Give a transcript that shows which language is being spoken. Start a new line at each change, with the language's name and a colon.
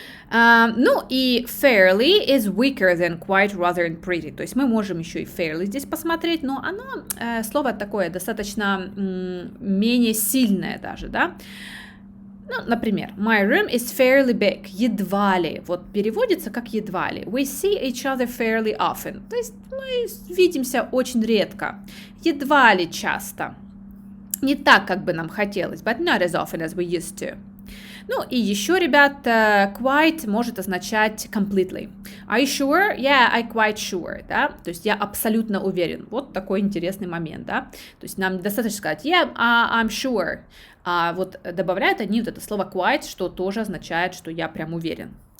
Russian: Ну и
English: fairly is weaker than quite, rather and pretty,
Russian: то есть мы можем еще и fairly здесь посмотреть, но оно, слово такое достаточно менее сильное даже, да. Ну, например,
English: my room is fairly big,
Russian: едва ли, вот переводится как едва ли.
English: We see each other fairly often,
Russian: то есть мы видимся очень редко, едва ли часто. Не так, как бы нам хотелось,
English: but not as often as we used to.
Russian: Ну и еще, ребят, quite может означать completely.
English: Are you sure? Yeah, I'm quite sure,
Russian: да, то есть я абсолютно уверен. Вот такой интересный момент, да, то есть нам достаточно сказать
English: yeah, I'm sure,
Russian: а вот добавляют они вот это слово quite, что тоже означает, что я прям уверен.